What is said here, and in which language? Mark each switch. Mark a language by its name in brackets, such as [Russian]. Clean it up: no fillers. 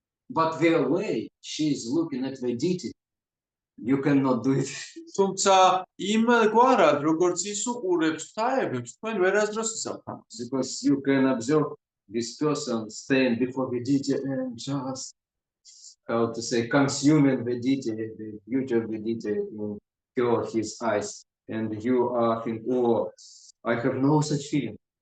[English] But the way she is looking at the deity, you cannot do it. [Georgian] თუმცა იმ გვარად, როგორც ის უყურებს ღვთაებებს, თქვენ ვერასდროს ისაუბრებთ. [English] Because you can observe this person staying before the deity and just, how to say, consuming the deity, the beauty of the deity in his eyes. And you are thinking, oh, I have no such feeling.